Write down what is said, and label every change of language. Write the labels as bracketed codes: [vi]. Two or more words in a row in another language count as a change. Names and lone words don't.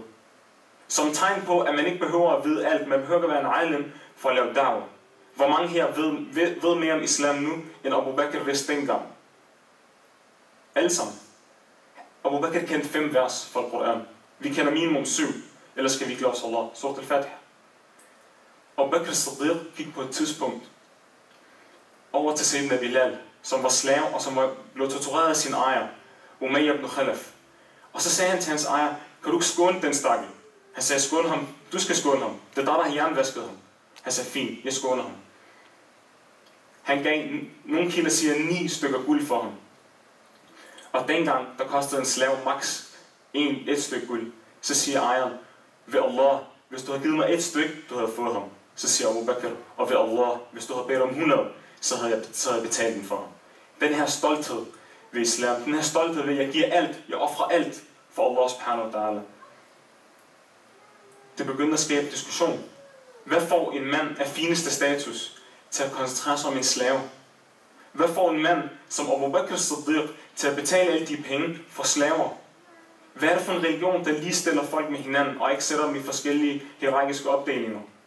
[da] Som tegn på, at man ikke behøver at vide alt. Man behøver at være en alim for at lave da'wah. Hvor mange her ved mere om islam nu, end Abu Bakr vidste dengang? Alle sammen. Abu Bakr kendte 5 vers fra Koran. Vi kender minimum 7. Ellers skal vi ikke lave salat. Surat al-Fatiha. Abu Bakr as-Siddiq gik på et tidspunkt over til Sayyidina Bilal, som var slave og som blev tortureret af sin ejer, Umayyah ibn Khalaf. Og så sagde han til hans ejer, kan du ikke skåne den stakkel? Han sagde, skåne ham. Du skal skåne ham. Det er der har jernvasket ham. Han sagde, fint, jeg skåner ham. Han gav, nogle kilder siger, 9 stykker guld for ham. Og dengang, der kostede en slave max et stykke guld. Så siger ejeren, ved Allah, hvis du havde givet mig 1 stykke, du havde fået ham. Så siger Abu Bakr, og ved Allah, hvis du havde bedt om 100, så havde jeg betalt den for ham. Den her stolthed ved islam, den her stolthed ved, at jeg giver alt, jeg offrer alt for [ar] الله سبحانه وتعالى. [da] Det begyndte at skabe diskussion. Hvad får en mand af fineste status til at koncentrere sig om en slave? Hvad får en mand som Abu Bakr as-Siddiq til at betale alle de penge for slaver? Hvad er det for en religion, der ligestiller folk med hinanden og ikke sætter dem i forskellige hierarkiske opdelinger?